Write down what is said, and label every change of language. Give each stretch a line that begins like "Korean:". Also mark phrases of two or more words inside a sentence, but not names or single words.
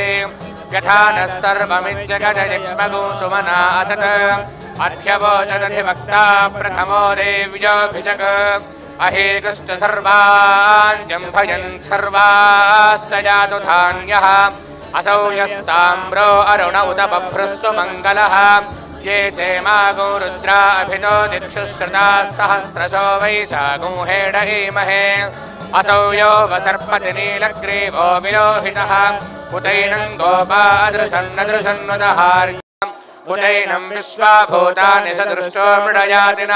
Sanskrit: యథా నః సర్వమిజ్జగదయక్ష్మగు సుమనా అసత్. అధ్యవోచదధివక్తా ప్రథమో దేవ్యోభిషక్. అహేకశ్చ సర్వాన్ జంభయన్ సర్వాశ్చ యాతు ధాన్యః. అసౌ యస్తామ్రో అరుణ ఉత బభ్రుస్సు మంగళః. ये चेमागो रुद्रा अभितो दिक्षुश्रुताः सहस्रशो वैशाखो हेडहीमहे. असौ यो वसर्पति नीलग्रीवो विलोहितः. उतैनं गोपादृशन्नदृशन्नुदहार्यम्. उतैनं विश्वाभूतानि सदृष्टो मृडयातिनः.